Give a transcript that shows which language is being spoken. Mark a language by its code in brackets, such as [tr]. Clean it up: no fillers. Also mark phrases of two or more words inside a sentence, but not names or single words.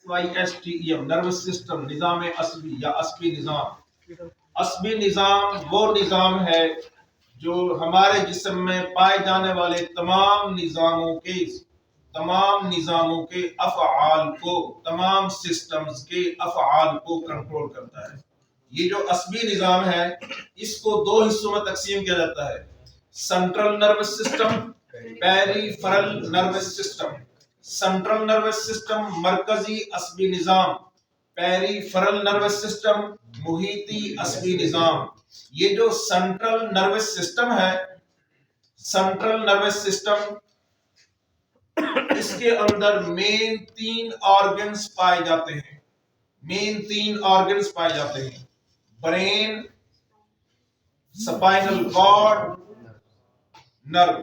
[en] SYSTEM nervous system, [ur] نظام عصبی یا عصبی نظام۔ عصبی نظام وہ نظام ہے جو ہمارے جسم میں پائے جانے والے تمام نظاموں کے افعال کو، تمام سسٹمز کے افعال کو کنٹرول کرتا ہے۔ یہ جو عصبی نظام ہے اس کو دو حصوں میں تقسیم کیا جاتا ہے: [en] central nervous system, peripheral nervous system. central nervous system [ur] مرکزی عصبی نظام، [en] peripheral nervous system [ur] محیطی عصبی نظام۔ یہ جو [en] central nervous system [ur] ہے، [en] central nervous system, [ur] اس کے اندر مین تین آرگنز پائے جاتے ہیں۔ [en] brain, spinal cord, nerve.